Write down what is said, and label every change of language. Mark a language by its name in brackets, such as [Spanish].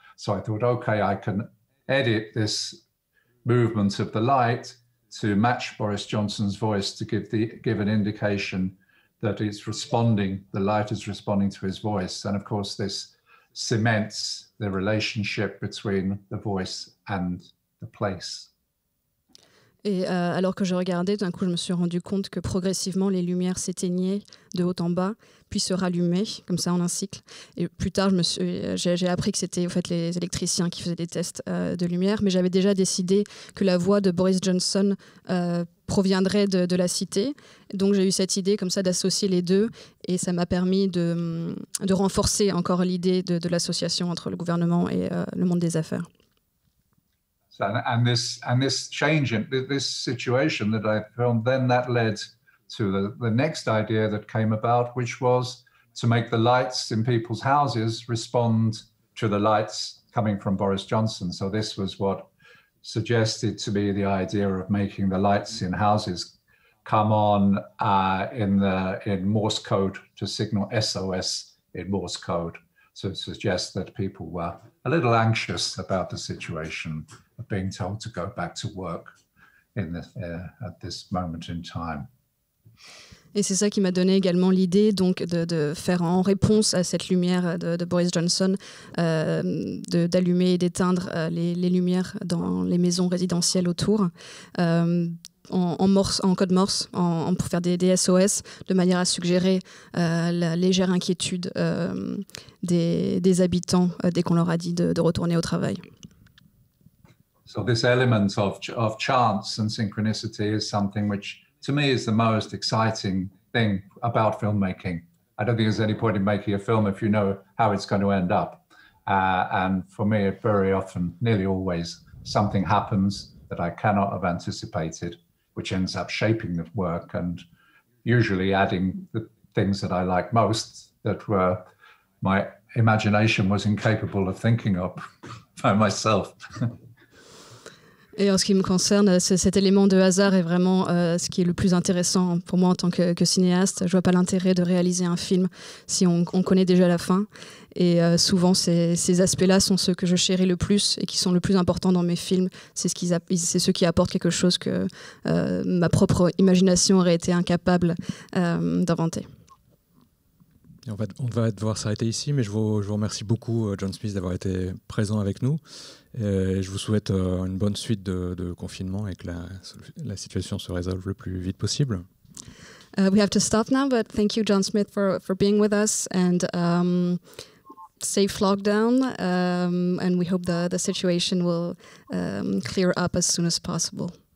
[English] So I thought, okay, I can edit this movement of the light to match Boris Johnson's voice to give an indication that the light is responding to his voice. And of course, this cements the relationship between the voice and the place. [French] Et alors que je regardais, d'un coup, je me suis rendu compte que progressivement, les lumières s'éteignaient de haut en bas, puis se rallumaient, comme ça en un cycle. Et plus tard, j'ai appris que c'était en fait les électriciens qui faisaient des tests de lumière, mais j'avais déjà décidé que la voix de Boris Johnson proviendrait de la cité. Donc j'ai eu cette idée comme ça d'associer les deux, et ça m'a permis de renforcer encore l'idée de l'association entre le gouvernement et le monde des affaires. [English] And this change in this situation that I filmed, then that led to the next idea that came about, which was to make the lights in people's houses respond to the lights coming from Boris Johnson. So this was what suggested to me the idea of making the lights in houses come on in Morse code to signal SOS in Morse code. So it suggests that people were a little anxious about the situation of being told to go back to work at this moment in time. [French] Et c'est ça qui m'a donné également l'idée donc de faire en réponse à cette lumière de Boris Johnson, d'allumer et d'éteindre les lumières dans les maisons résidentielles autour. En code Morse, pour faire des SOS, de manière à suggérer la légère inquiétude des habitants dès qu'on leur a dit de retourner au travail. [English] So this element of chance and synchronicity is something which, to me, is the most exciting thing about filmmaking. I don't think there's any point in making a film if you know how it's going to end up. And for me, very often, nearly always, something happens that I cannot have anticipated, which ends up shaping the work and usually adding the things that I like most that were my imagination was incapable of thinking of by myself. [French] Et en ce qui me concerne, cet élément de hasard est vraiment ce qui est le plus intéressant pour moi en tant que cinéaste. Je ne vois pas l'intérêt de réaliser un film si on connaît déjà la fin. Et souvent, ces aspects-là sont ceux que je chéris le plus et qui sont le plus importants dans mes films. C'est ceux qui apportent quelque chose que ma propre imagination aurait été incapable d'inventer. On va devoir s'arrêter ici, mais je vous remercie beaucoup, John Smith, d'avoir été présent avec nous. Et je vous souhaite une bonne suite de confinement et que la situation se résolve le plus vite possible. [English] We have to stop now, but thank you, John Smith, for being with us, and safe lockdown, and we hope the situation will clear up as soon as possible.